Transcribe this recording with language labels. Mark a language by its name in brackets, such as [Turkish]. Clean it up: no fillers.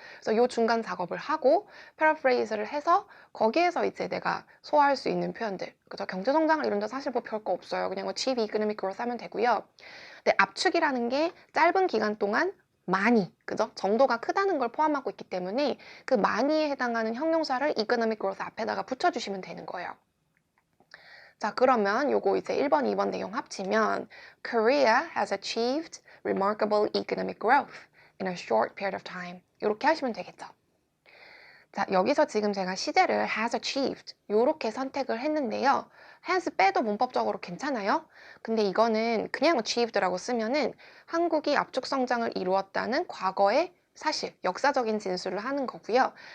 [Korean] 그래서 요 중간 작업을 하고 패러프레이즈를 해서 거기에서 이제 내가 소화할 수 있는 표현들. 그죠? 경제 성장을 이룬다 사실 뭐 별거 없어요. 그냥 뭐 [English] achieve economic growth [Korean] 하면 되고요. 근데 압축이라는 게 짧은 기간 동안 많이, 그죠? 정도가 크다는 걸 포함하고 있기 때문에 그 많이에 해당하는 형용사를 economic growth 앞에다가 붙여주시면 되는 거예요. 자, 그러면 요거 이제 1번, 2번 내용 합치면 [English] Korea has achieved remarkable economic growth in a short period of time. [Korean] 이렇게 하시면 되겠죠. 자, 여기서 지금 제가 시제를 has achieved 요렇게 선택을 했는데요. has 빼도 문법적으로 괜찮아요. 근데 이거는 그냥 achieved라고 쓰면은 한국이 압축 성장을 이루었다는 과거의 사실, 역사적인 진술을 하는 거고요.